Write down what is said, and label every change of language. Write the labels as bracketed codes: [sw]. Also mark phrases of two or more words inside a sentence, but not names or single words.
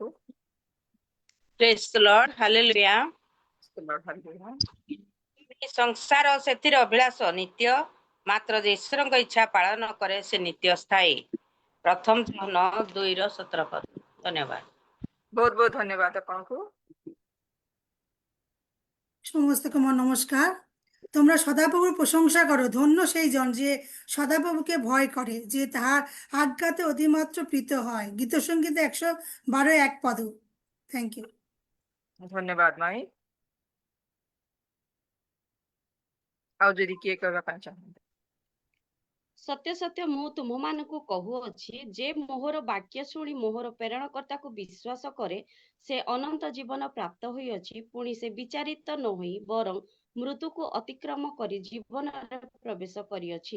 [en] Praise the Lord, [or] ହାଲେଲୁୟା। ସଂସାର ସେଥିର ଅଭିଳାଷ ନିତ୍ୟ, ମାତ୍ର ଯେ ଈଶ୍ୱରଙ୍କ ଇଚ୍ଛା ପାଳନ କରେ ସେ ନିତ୍ୟ ସ୍ଥାୟୀ। ପ୍ରଥମ ଜହନ 2:17 ପଦ। ଧନ୍ୟବାଦ। ବହୁତ ବହୁତ ଧନ୍ୟବାଦ ଆପଣଙ୍କୁ। [bn] সমস্তকে আমার নমস্কার। তোমরা সদাপ্রভুর প্রশংসা করো। ধন্য সেই জন যে সদাপ্রভুকে ভয় করে, যে তাহার আজ্ঞাতে অতিমাত্র প্রীত হয়। গীতসংগীত 112:1 পদ। [en] thank you. [bn] ধন্যবাদ মাই। [or] ଆଉ ଯଦି କିଏ କହିବା ପାଇଁ ଚାହୁଁଛନ୍ତି? ସତ୍ୟ ସତ୍ୟ ମୁଁ ତୁମମାନଙ୍କୁ କହୁଅଛି, ଯେ ମୋହର ବାକ୍ୟ ଶୁଣି ମୋହର ପ୍ରେରଣକର୍ତ୍ତାକୁ ବିଶ୍ୱାସ କରେ, ସେ ଅନନ୍ତ ଜୀବନ ପ୍ରାପ୍ତ ହୋଇଅଛି। ପୁଣି ସେ ବିଚାରିତ ନ ହୋଇ ବରଂ ମୃତ୍ୟୁକୁ ଅତିକ୍ରମ କରି ଜୀବନରେ ପ୍ରବେଶ କରିଅଛି।